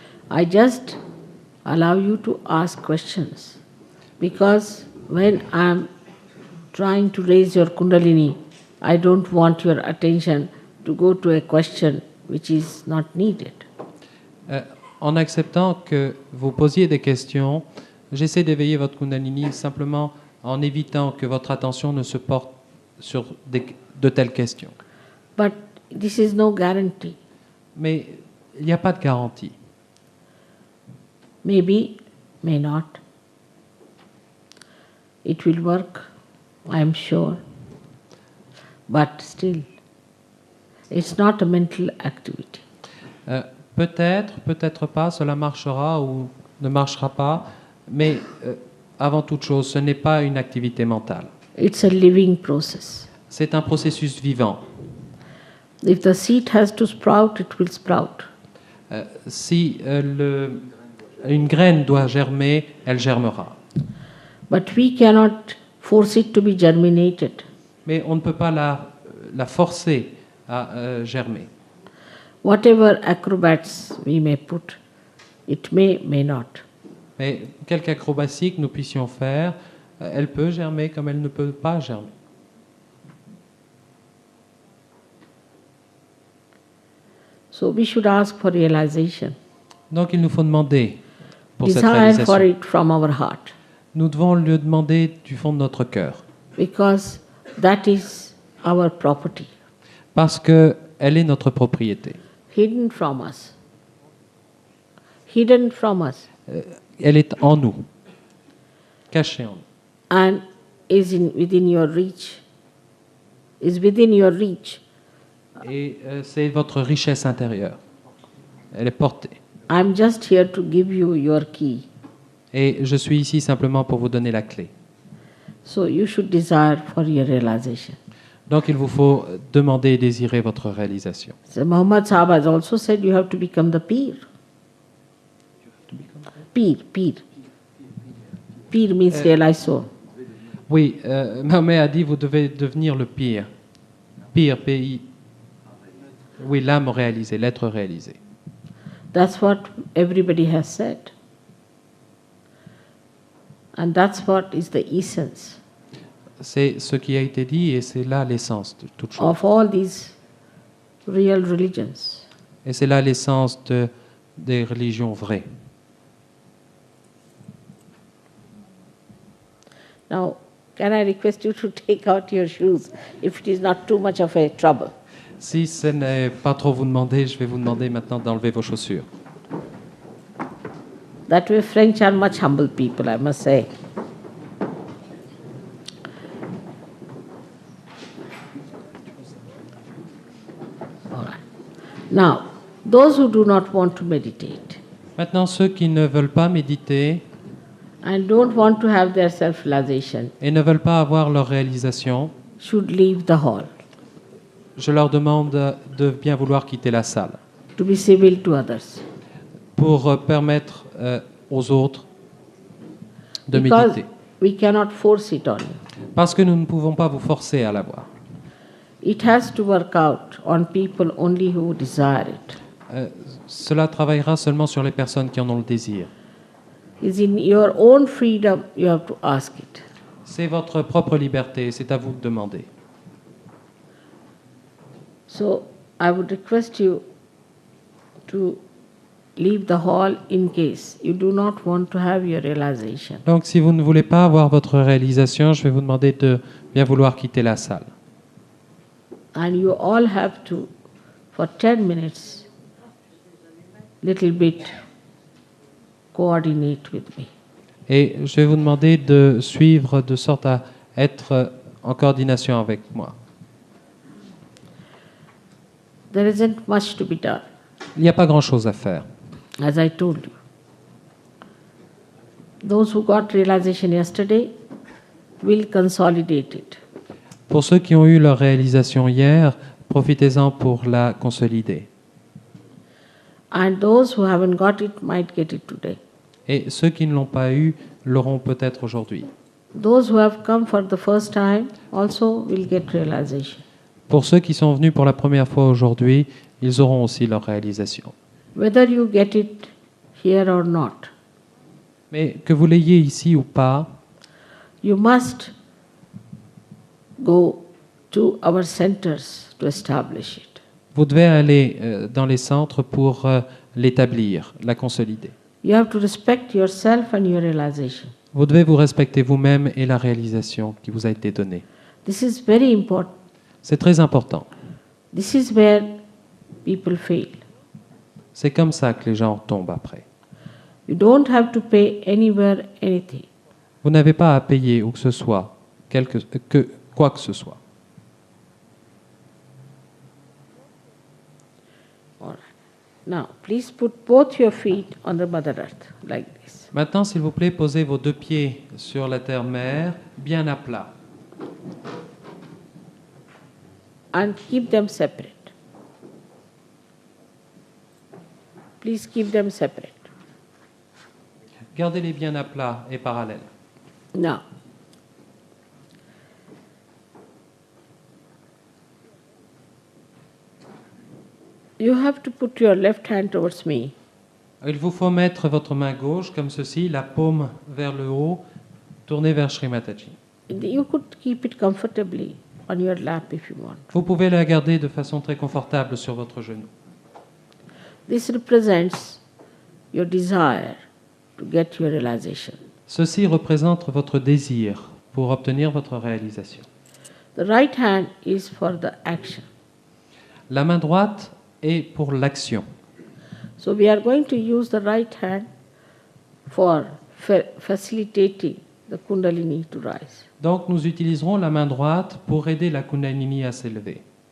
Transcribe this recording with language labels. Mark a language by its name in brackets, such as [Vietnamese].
[English] I just allow you to ask questions because when I'm trying to raise your Kundalini, I don't want your attention to go to a question which is not needed. [French] En acceptant que vous posiez des questions, j'essaie d'éveiller votre Kundalini simplement en évitant que votre attention ne se porte sur de telles questions. [English] But this is no guarantee. [French] Mais il n'y a pas de garantie. [English] Maybe, may not. It will work, I am sure. But still, it's not a mental activity. [French] Peut-être, peut-être pas, cela marchera ou ne marchera pas, mais avant toute chose, ce n'est pas une activité mentale. [English] It's a living process. [French] C'est un processus vivant. [English] If the seed has to sprout, it will sprout. [French] Si une graine doit germer, elle germera. [English] But we cannot force it to be germinated. [French] Mais on ne peut pas la forcer à germer. [English] Whatever acrobats we may put, it may not. [French] Mais quelque acrobatie que nous puissions faire, elle peut germer comme elle ne peut pas germer. [English] So we should ask for realization. [French] Donc il nous faut demander pour cette [English] Desire for [French] réalisation. [English] it from our heart. [French] Nous devons le demander du fond de notre cœur. [English] Because that is our property. [French] Parce qu'elle est notre propriété. [English] Hidden from us. Hidden from us. [French] Elle est en nous, cachée en nous. [English] And is within your reach. Is within your reach. [French] Et c'est votre richesse intérieure. Elle est portée. [English] I'm just here to give you your key. [French] Et je suis ici simplement pour vous donner la clé. [English] So you should desire for your realization. [French] Donc il vous faut demander et désirer votre réalisation. [English] So Muhammad Sahib has also said you have to become the peer. Peer. Peer means realized soul. [French] Oui, Mahomet a dit vous devez devenir le pire. Pire, P-I. Oui, l'âme réalisée, l'être réalisé. [English] That's what everybody has said. And that's what is the essence [French] C'est ce qui a été dit et c'est là l'essence de toute chose. [English] of all these real religions. [French] Et c'est là l'essence des religions vraies. [English] Now, can I request you to take out your shoes if it is not too much of a trouble? [French] Si ce n'est pas trop vous demander, je vais vous demander maintenant d'enlever vos chaussures. [English] That way, French are much humble people, I must say. All right. Now, those who do not want to meditate [French] Maintenant, ceux qui ne veulent pas méditer [English] and don't want to have their self-realization [French] et ne veulent pas avoir leur réalisation, [English] should leave the hall [French] je leur demande de bien vouloir quitter la salle [English] to be civil to others. [French] pour permettre aux autres de [English] Because [French] méditer. [English] we cannot force it on you. [French] Parce que nous ne pouvons pas vous forcer à l'avoir. [English] It has to work out on people only who desire it. [French] Cela travaillera seulement sur les personnes qui en ont le désir. [English] It's in your own freedom you have to ask it. [French] C'est votre propre liberté, c'est à vous de demander. [English] So I would request you to leave the hall in case you do not want to have your realization. [French] Donc si vous ne voulez pas avoir votre réalisation, je vais vous demander de bien vouloir quitter la salle. [English] And you all have to, for 10 minutes, little bit coordinate with me. [French] Et je vais vous demander de suivre de sorte à être en coordination avec moi. [English] There isn't much to be done, [French] Il n'y a pas grand-chose à faire. [English] as I told you. Those who got realization yesterday will consolidate it. [French] Pour ceux qui ont eu leur réalisation hier, profitez-en pour la consolider. [English] And those who haven't got it might get it today. [French] Et ceux qui ne l'ont pas eu l'auront peut-être aujourd'hui. [English] Those who have come for the first time also will get realization. [French] Pour ceux qui sont venus pour la première fois aujourd'hui, ils auront aussi leur réalisation. [English] Whether you get it here or not, [French] Mais que vous l'ayez ici ou pas, [English] you must go to our centers to establish it. [French] vous devez aller dans les centres pour l'établir, la consolider. [English] You have to respect yourself and your realization. [French] Vous devez vous respecter vous-même et la réalisation qui vous a été donnée. [English] This is very important. [French] C'est très important. [English] This is where people fail. [French] C'est comme ça que les gens tombent après. [English] You don't have to pay anywhere anything. [French] Vous n'avez pas à payer où que ce soit, quoi que ce soit. [English] All right. Now, please put both your feet on the Mother Earth, like this. [French] Maintenant, s'il vous plaît, posez vos deux pieds sur la terre-mère, bien à plat. [English] And keep them separate. Please keep them separate. [French] Gardez-les bien à plat et parallèles. [English] Now, you have to put your left hand towards me [French] Il vous faut mettre votre main gauche comme ceci, la paume vers le haut, tournée vers Sri Mataji. [English] You could keep it comfortably on your lap if you want. [French] Vous pouvez la garder de façon très confortable sur votre genou. [English] This represents your desire to get your realization. [French] Ceci représente votre désir pour obtenir votre réalisation. [English] The right hand is for the action. [French] La main droite est pour l'action. [English] So we are going to use the right hand for facilitating the Kundalini to rise. [French] Donc nous utiliserons la main droite pour aider la Kundalini à s'élever.